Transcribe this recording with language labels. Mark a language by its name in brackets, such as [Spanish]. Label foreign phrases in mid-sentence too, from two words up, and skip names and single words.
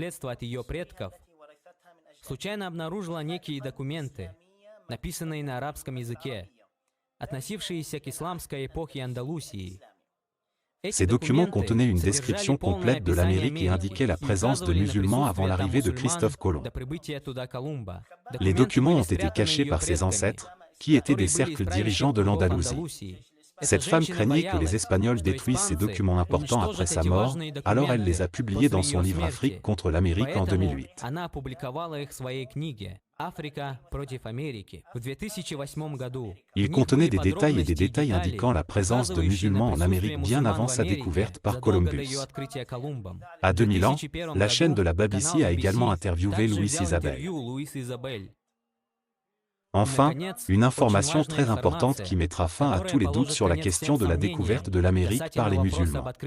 [French] Ces documents contenaient une description complète de l'Amérique et indiquaient la présence de musulmans avant l'arrivée de Christophe Colomb. Les documents ont été cachés par ses ancêtres, qui étaient des cercles dirigeants de l'Andalousie. Cette femme craignait que les Espagnols détruisent ces documents importants après sa mort, alors elle les a publiés dans son livre Afrique contre l'Amérique en 2008. [Russian] Она опубликовала их в своей книге «Африка против Америки» в 2008 году. [French] Il contenait des détails et des détails indiquant la présence de musulmans en Amérique bien avant sa découverte par Columbus. À 2000 ans, la chaîne de la BBC a également interviewé Louis Isabelle. Enfin, une information très importante qui mettra fin à tous les doutes sur la question de la découverte de l'Amérique par les musulmans.